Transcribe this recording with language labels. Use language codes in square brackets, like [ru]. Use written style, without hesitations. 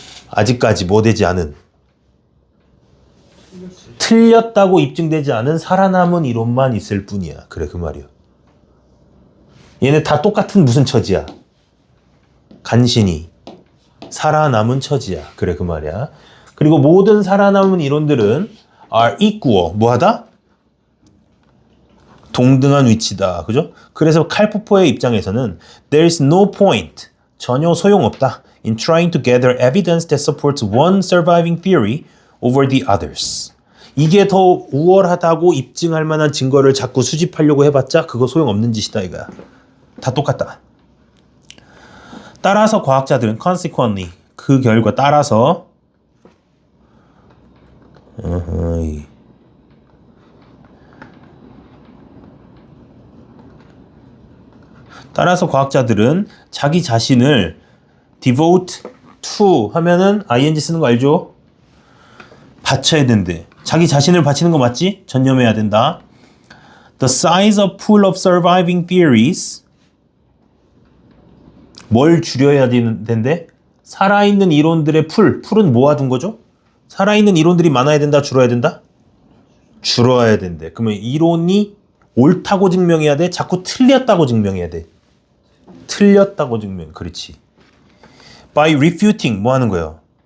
[ko] 아직까지 뭐 되지 않은, 틀렸다고 입증되지 않은 살아남은 이론만 있을 뿐이야. 그래, 그 말이야. 얘네 다 똑같은 무슨 처지야? 간신히 살아남은 처지야. 그래, 그 말이야. 그리고 모든 살아남은 이론들은 [en] are equal, [ko] 뭐하다? 동등한 위치다. 그죠? 그래서 칼포퍼의 입장에서는 [en] there is no point, [ko] 전혀 소용없다, [en] in trying to gather evidence that supports one surviving theory over the others. [ko] 이게 더 우월하다고 입증할 만한 증거를 자꾸 수집하려고 해봤자 그거 소용없는 짓이다 이거야. 다 똑같다. 따라서 과학자들은 consequently 그 결과 따라서 과학자들은 자기 자신을 devote to 하면은 ing 쓰는 거 알죠? 바쳐야 된대. 자기 자신을 바치는 거 맞지? 전념해야 된다. [en] The size of pool of surviving theories [ko] 뭘 줄여야 된대? 살아있는 이론들의 풀은 모아둔 거죠? 살아있는 이론들이 많아야 된다? 줄어야 된다? 줄어야 된대. 그러면 이론이 옳다고 증명해야 돼? 자꾸 틀렸다고 증명해야 돼? 틀렸다고 증명. 그렇지. By refuting 뭐 하는 거예요?